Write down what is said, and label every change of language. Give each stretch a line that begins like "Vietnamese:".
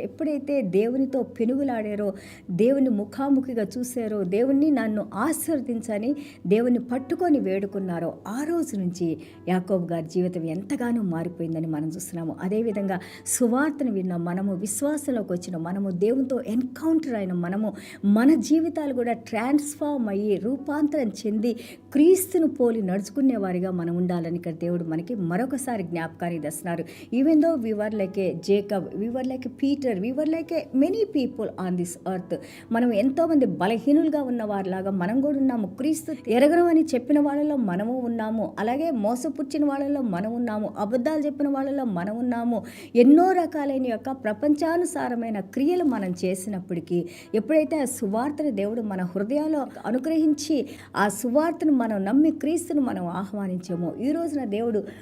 Telugu: ఎప్పుడైతే దేవునితో పెనుగులాడారో, దేవుని ముఖాముఖిగా చూశారో, దేవుణ్ణి నన్ను ఆశీర్వదించని దేవుని పట్టుకొని వేడుకున్నారో, ఆ రోజు నుంచి యాకోబు గారి జీవితం ఎంతగానో మారిపోయిందని మనం చూస్తున్నాము. అదేవిధంగా సువార్తను విన్న మనము, విశ్వాసంలోకి వచ్చిన మనము, దేవునితో ఎన్కౌంటర్ అయిన మనము, మన జీవితాలు కూడా ట్రాన్స్ఫార్మ్ అయ్యి రూపాంతరం చెంది క్రీస్తును పోలి నడుచుకునే వారిగా మనం ఉండాలని ఇక్కడ దేవుడు మనకి మరొకసారి జ్ఞాపకాన్ని తెస్తున్నారు.
English: Even though we were like a Jacob, we were like a Peter, we were like a many people on this earth.
Telugu: మనం ఎంతోమంది బలహీనులుగా ఉన్న వారిలాగా మనం కూడా ఉన్నాము. క్రీస్తు ఎరగను అని చెప్పిన వాళ్ళలో మనము ఉన్నాము. అలాగే మోసపుచ్చిన వాళ్ళలో మనం ఉన్నాము. అబద్ధాలు చెప్పిన వాళ్ళలో మనం ఉన్నాము. ఎన్నో రకాలైన యొక్క ప్రపంచానుసారమైన క్రియలు మనం చేసినప్పటికీ, ఎప్పుడైతే ఆ సువార్తను దేవుడు మన హృదయాల్లో అనుగ్రహించి ఆ సువార్తను మనం నమ్మి క్రీస్తును మనం ఆహ్వానించామో, ఈ రోజున దేవుడు